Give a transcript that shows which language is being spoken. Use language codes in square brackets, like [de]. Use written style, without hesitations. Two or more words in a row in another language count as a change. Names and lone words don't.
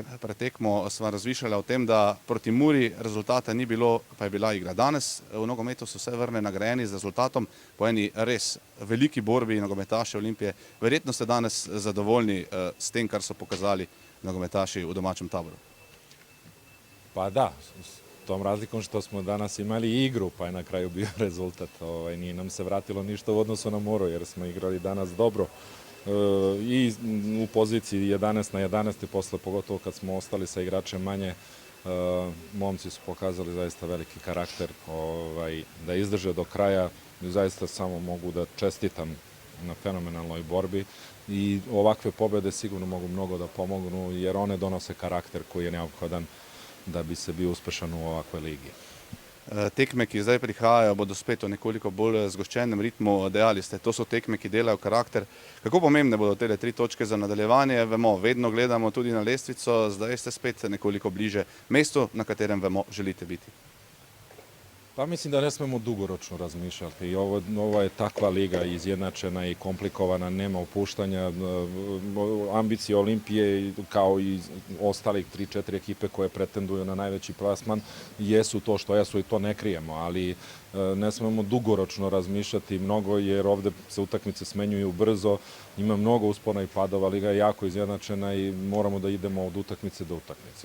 [sl] Pred tekmo sva razmišljala o tem, da proti Muri rezultata ni bilo, pa je bila igra. Danes v nogometu so vse vrne nagrajeni z rezultatom po eni res veliki borbi nogometaše Olimpije. Verjetno ste danes zadovoljni s tem, kar so pokazali nogometaši v domačem taboru. [sr] Pa da, s tom razlikom što smo danas imali igru, pa je na kraju bio rezultat. Nije nam se vratilo ništa u odnosu na Moru, jer smo igrali danas dobro. I u poziciji 11 na 11 posle, pogotovo kad smo ostali sa igračem manje, momci su pokazali zaista veliki karakter da izdrže do kraja. Zaista samo mogu da čestitam na fenomenalnoj borbi i ovakve pobjede sigurno mogu mnogo da pomognu jer one donose karakter koji je neophodan da bi se bio uspešan u ovakvoj ligi. [sl] Tekme, ki zdaj prihajajo, bodo spet v nekoliko bolj zgoščenem ritmu. Dejali ste, to so tekme, ki delajo karakter. Kako pomembne bodo te 3 točke za nadaljevanje? Vemo, vedno gledamo tudi na lestvico, zdaj ste spet nekoliko bliže mestu, na katerem vemo, želite biti. [sr] Pa mislim da ne smemo dugoročno razmišljati. Ovo je takva liga izjednačena i komplikovana, nema opuštanja. Ambicije Olimpije kao i ostalih 3-4 ekipe koje pretenduju na najveći plasman jesu to što jesu i to ne krijemo, ali ne smemo dugoročno razmišljati mnogo jer ovde se utakmice smenjuju brzo, ima mnogo uspona i padova, liga je jako izjednačena i moramo da idemo od utakmice do utakmice.